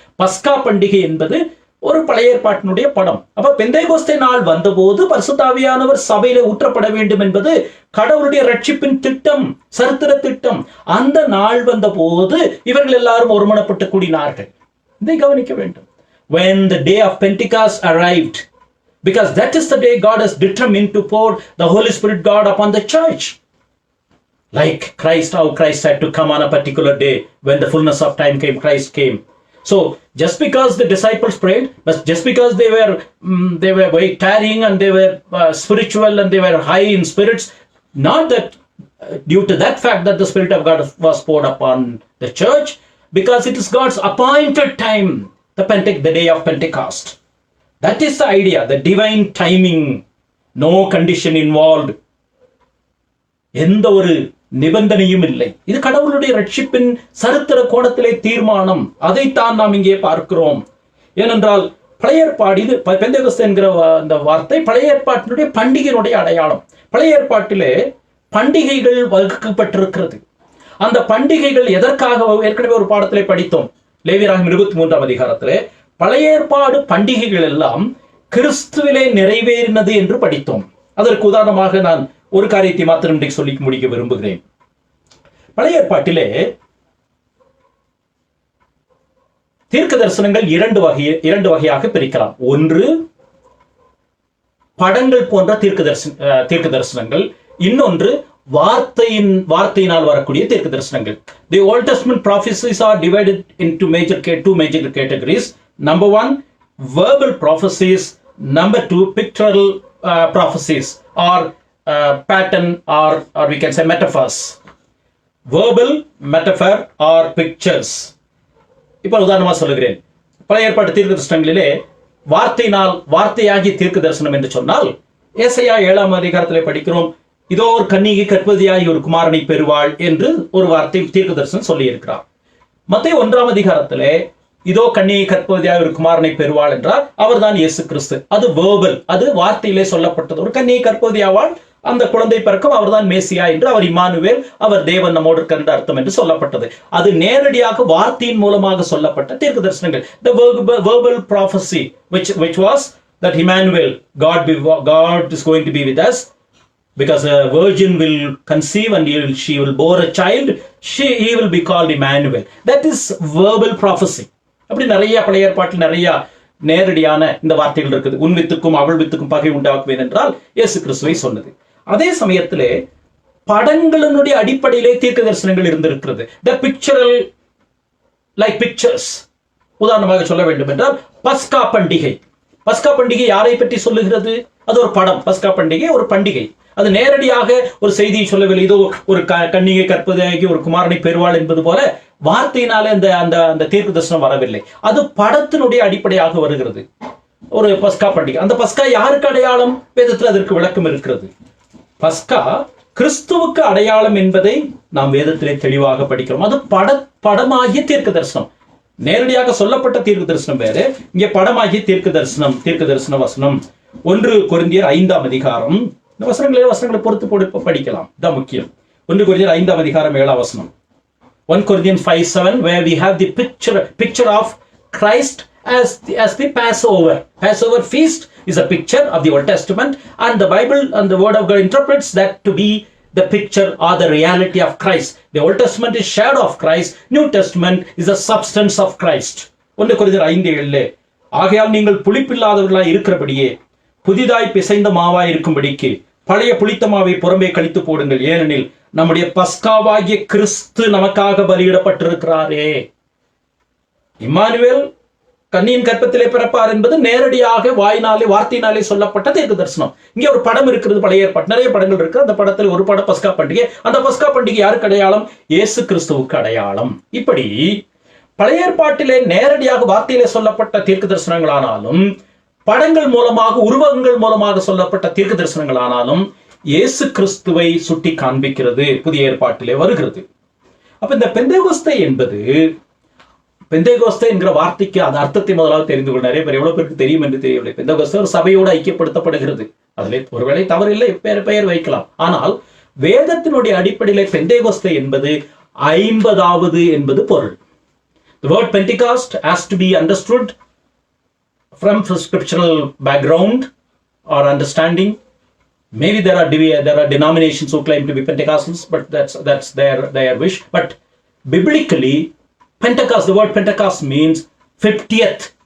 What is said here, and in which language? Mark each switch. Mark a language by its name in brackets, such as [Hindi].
[Tamil] பஸ்கா பண்டிகை என்பது ஒரு பழைய ஏற்பாட்டினுடைய படம். அப்ப பெந்தேகோஸ்தே நாள் வந்தபோது பரிசுத்த ஆவியானவர் சபையிலே ஊற்றப்பட வேண்டும் என்பது கடவுளுடைய ரட்சிப்பின் திட்டம், சரித்திர திட்டம். அந்த நாள் வந்த போது இவர்கள் எல்லாரும் ஒருமனப்பட்டு கூடினார்கள். இதை கவனிக்க வேண்டும். [English] When the day of Pentecost arrived, because that is the day God has determined to pour the Holy Spirit God upon the church. Like Christ, how Christ had to come on a particular day. When the fullness of time came, Christ came. So just because the disciples prayed, but just because they were very tarrying and they were spiritual and they were high in spirits, not that due to that fact that the Spirit of God was poured upon the church, because it is God's appointed time, the day of Pentecost. That is the idea, the divine timing, no condition involved. [Tamil] எந்த ஒரு நிபந்தனையும் இல்லை. இது கடவுளுடைய ரட்சிப்பின் சரித்திர கோணத்திலே தீர்மானம். அதைத்தான் நாம் இங்கே பார்க்கிறோம். ஏனென்றால் பழைய ஏற்பாடு, இது பெந்தேகோஸ்தே என்கிற அந்த வார்த்தை பழைய ஏற்பாட்டினுடைய பண்டிகையினுடைய அடையாளம். பழைய ஏற்பாட்டிலே பண்டிகைகள் வகுக்கப்பட்டிருக்கிறது. அந்த பண்டிகைகள் எதற்காக? ஏற்கனவே ஒரு பாடத்திலே படித்தோம், லேவியராகமம் 23ஆம் அதிகாரத்திலே பழைய ஏற்பாடு பண்டிகைகள் எல்லாம் கிறிஸ்துவிலே நிறைவேறினது என்று படித்தோம். அதற்கு உதாரணமாக நான் ஒரு காரியத்தை மாத்திரம் இன்றைக்கு சொல்லி முடிக்க விரும்புகிறேன். பழைய ஏற்பாட்டிலே தீர்க்க தரிசனங்கள் இரண்டு வகையாக பிரிக்கலாம். ஒன்று படங்கள் போன்ற தீர்க்க தரிசனங்கள், இன்னொன்று வார்த்தையினால் வரக்கூடிய தீர்க்க தரிசனங்கள். [English] The Old Testament prophecies are divided into two major categories. Number 1, verbal prophecies. Number 2, pictorial prophecies or pattern, or we can say metaphors. Verbal, metaphor or pictures. [Tamil] இப்போ உதாரணமா சொல்லுகிறேன். பழைய ஏற்பாட்டு தீர்க்க தரிசனங்களிலே வார்த்தையாகி தீர்க்க தரிசனம் என்று சொன்னால், ஏசாயா 7ஆம் அதிகாரத்திலே படிக்கிறோம், இதோ ஒரு கன்னிகை கற்பவதியாகி ஒரு குமாரனை பெறுவாள் என்று ஒரு வார்த்தை தீர்க்க தரிசனம் சொல்லி இருக்கிறார். மத்தேயு 1ஆம் அதிகாரத்திலே இதோ கன்னிகை கற்பவதியாய் ஒரு குமாரனை பெறுவாள் என்றால் அவர்தான் இயேசு கிறிஸ்து. அது வேர்பல், அது வார்த்தையிலே சொல்லப்பட்டது. ஒரு கன்னிகை கற்பவதியாவாள், அந்த குழந்தை பிறக்கும், அவர்தான் மேசியா என்று, அவர் இம்மானுவேல், அவர் தேவன் நம்மோடு இருக்கிற அர்த்தம் என்று சொல்லப்பட்டது. அது நேரடியாக வார்த்தையின் மூலமாக சொல்லப்பட்ட தீர்க்க தரிசனங்கள். [English] The verbal prophecy which was that Emmanuel, God is going to be with us, because a virgin will conceive and she will bore a child, he will be called Emmanuel. That is verbal prophecy. [Tamil] அப்படி நிறைய பழைய ஏற்பாட்டில் நிறைய நேரடியான இந்த வார்த்தைகள் இருக்குது. உன் வித்துக்கும் அவள் வித்துக்கும் பகை உண்டாக்குவேன் என்றால் இயேசு கிறிஸ்துவை சொன்னது. அதே சமயத்திலே படங்களினுடைய அடிப்படையிலே தீர்க்க தரிசனங்கள் இருந்திருக்கிறது. [English] The pictorial like pictures. [Tamil] உதாரணமாக சொல்ல வேண்டும் என்றால் பஸ்கா பண்டிகை. பஸ்கா பண்டிகை யாரை பற்றி சொல்லுகிறது? அது ஒரு படம். பஸ்கா பண்டிகை ஒரு பண்டிகை. அது நேரடியாக ஒரு செய்தியை சொல்லவில்லை. இதோ ஒரு கன்னிகை கற்பதாகி ஒரு குமாரனை பெறுவாள் என்பது போல வார்த்தையினாலே அந்த தீர்க்க தரிசனம் வரவில்லை. அது படத்தினுடைய அடிப்படையாக வருகிறது. ஒரு பஸ்கா பண்டிகை. அந்த பஸ்கா யாருக்கு அடையாளம்? வேதத்தில் அதற்கு விளக்கம் இருக்கிறது. பஸ்கா கிறிஸ்துவுக்கு அடையாளம் என்பதை நாம் வேதத்திலே தெளிவாக படிக்கிறோம். அது படமாகிய தீர்க்க தரிசனம். நேரடியாக சொல்லப்பட்ட தீர்க்க தரிசனம் வேறு, இங்கே படமாகிய தீர்க்க தரிசன வசனம். 1 கொரிந்தியர் 5ஆம் அதிகாரம். இந்த வசனங்களை பொறுத்து படிக்கலாம், தான் முக்கியம். 1 கொரிந்தியர் 5ஆம் அதிகாரம் 7ஆம் வசனம். [English] 1 Corinthians 5:7, where we have the picture of Christ as the Passover. Passover feast is a picture of the Old Testament, and the Bible and the Word of God interprets that to be the picture or the reality of Christ. The Old Testament is shadow of Christ. New Testament is the substance of Christ. [Tamil] 1 கொரிந்தியர் 5:7, ஆகையால் நீங்கள் புளிப்பில்லாதவர்களாய் இருக்கிறபடியே புதிதாய் பிசைந்த மாவாய் இருக்கும்படிக்கு பழைய புளித்த மாவை புறம்பே கழித்து போடுங்கள், ஏனெனில் நம்முடைய பஸ்காவாகிய கிறிஸ்து நமக்காக பலியிடப்பட்டிருக்கிறாரே. இம்மானுவேல் கன்னியின் கற்பத்திலே பிறப்பார் என்பது நேரடியாக வார்த்தையினாலே சொல்லப்பட்ட தீர்க்க தரிசனம். இங்கே ஒரு படம் இருக்கிறது. பழைய ஏற்பாடு நிறைய படங்கள் இருக்கு. அந்த படத்தில் ஒரு படம் பஸ்கா பண்டிகை. அந்த பஸ்கா பண்டிகை யாருக்கு அடையாளம்? இயேசு கிறிஸ்துவுக்கு அடையாளம். இப்படி பழைய ஏற்பாட்டிலே நேரடியாக வார்த்தையிலே சொல்லப்பட்ட தீர்க்க தரிசனங்களானாலும், படங்கள் மூலமாக உருவகங்கள் மூலமாக சொல்லப்பட்ட தீர்க்க தரிசனங்களானாலும் இயேசு கிறிஸ்துவை சுட்டி காண்பிக்கிறது புதிய ஏற்பாட்டிலே வருகிறது. அப்ப இந்த பெந்தேகோஸ்தே என்பது, பெந்தேகோஸ்தே என்கிற வார்த்தைக்கு அந்த அர்த்தத்தை முதலாவது தெரிந்து கொள்ள நிறைய பேர் எவ்வளவு பேருக்கு தெரியும் என்று தெரியவில்லை. பெந்தேகோஸ்தே ஒரு சபையோடு ஐக்கியப்படுத்தப்படுகிறது. அதிலே ஒருவேளை தவறில்லை, பெயர் வைக்கலாம். ஆனால் வேதத்தினுடைய அடிப்படையிலே பெந்தேகோஸ்தே என்பது 50வது என்பது பொருள். [English] The word Pentecost has to be understood from scriptural background or understanding. Maybe there are denominations who claim to be Pentecostals, but that's their wish. But biblically, Pentecost, the word Pentecost means 50th.